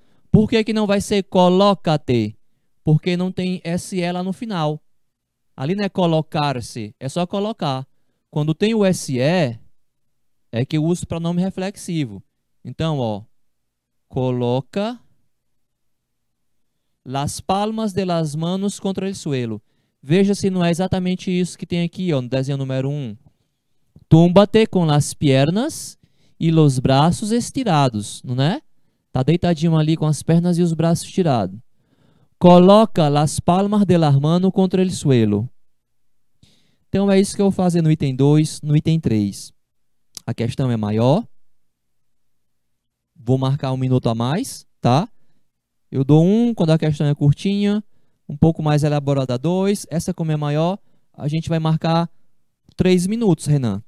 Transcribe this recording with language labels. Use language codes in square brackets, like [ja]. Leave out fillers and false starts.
[pt] Por que que não vai ser coloca-te? Porque não tem SE lá no final. Ali não é colocar-se, é só colocar. Quando tem o SE, é que eu uso o pronome reflexivo. Então, ó, [es] coloca las palmas de las manos contra el suelo. [pt] Veja se não é exatamente isso que tem aqui, ó, no desenho número 1. [es] Túmbate com las piernas e los braços estirados, [pt] não é? Tá deitadinho ali com as pernas e os braços estirados. [es] Coloca las palmas de las manos contra el suelo. [pt] Então é isso que eu vou fazer no item 2, no item 3. A questão é maior. Vou marcar 1 minuto a mais, tá? Eu dou 1 quando a questão é curtinha, um pouco mais elaborada 2. Essa, como é maior, a gente vai marcar 3 minutos, Renan.